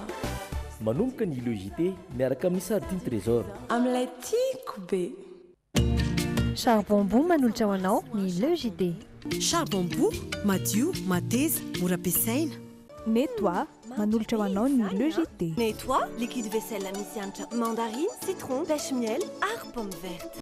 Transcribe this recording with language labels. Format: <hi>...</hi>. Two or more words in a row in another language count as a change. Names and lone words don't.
<mg>Manomboka ny logité miaraka amin'ny sardine trésor. Amin'ilay tiako be. Charbon Bon manolotra anao ny logité. Charbon Bon madio, mateza, mora ampiasaina. Nettoie manolotra anao ny logité. Nettoie,</mg> <fr>liquide vaisselle</fr> <mg>misy hanitra mandarine, citron,</mg> <fr>pêche miel,</fr> <mg>ary</mg> <fr>pomme verte.</fr>